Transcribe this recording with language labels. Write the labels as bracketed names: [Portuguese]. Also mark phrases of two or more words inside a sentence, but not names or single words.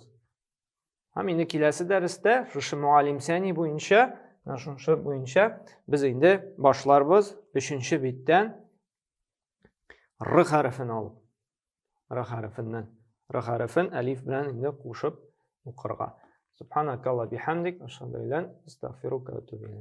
[Tatar] Һәм инде киләсе дәрестә шушы Мугаллим Сәни буенча, без инде башларбыз 3нче биттән р хәрефен алып. Р хәрефеннән. Р хәрефен әлиф белән инде кушып укырга. [Arabic] سبحانك اللهم وبحمدك أشهد أن لا إله إلا أنت أستغفرك و أتوب إليك.